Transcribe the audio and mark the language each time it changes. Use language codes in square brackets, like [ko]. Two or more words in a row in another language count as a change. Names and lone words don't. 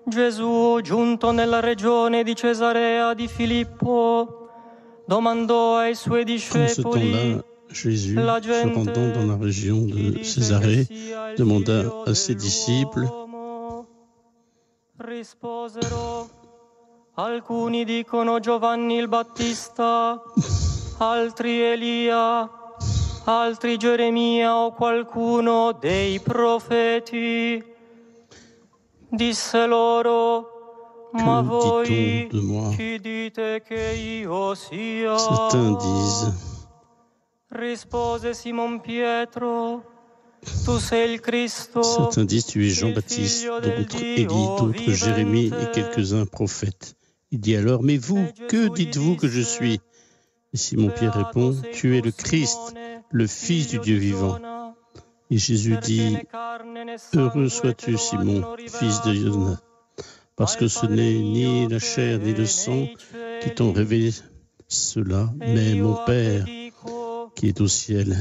[it] Gesù, giunto nella regione di Cesarea di Filippo, domandò ai suoi [fr] En ce [it] discepoli, [fr] temps-là, Jésus, [it] la [fr] se rendant dans la [it] gente [fr] région [it] chi [fr] de [it] dice che [fr] Césarée, [it] sia il [fr] demanda [it] figlio [fr] à ses disciples, [it] dell'uomo. Risposero, alcuni dicono Giovanni il Battista, altri Elia, altri Geremia o qualcuno dei profeti. Disse loro, ma [fr] que [it] voi [fr] dit-on de moi? [it] chi dite che io sia? [fr] Certains disent, [it] Rispose Simon Pietro, tu sei il Cristo, [fr] certains disent tu es [it] il [fr] Jean-Baptiste, [it] figlio del [fr] d'autres Élie, [it] Dio [fr] d'autres Jérémie et [it] vivente. [fr] quelques-uns prophètes. Il dit alors, mais vous, que dites-vous que je suis? Et Simon-Pierre répond, tu es le Christ, le Fils du Dieu vivant. Et Jésus dit, heureux sois-tu, Simon, fils de Jonas, parce que ce n'est ni la chair ni le sang qui t'ont révélé cela, mais mon Père qui est au ciel.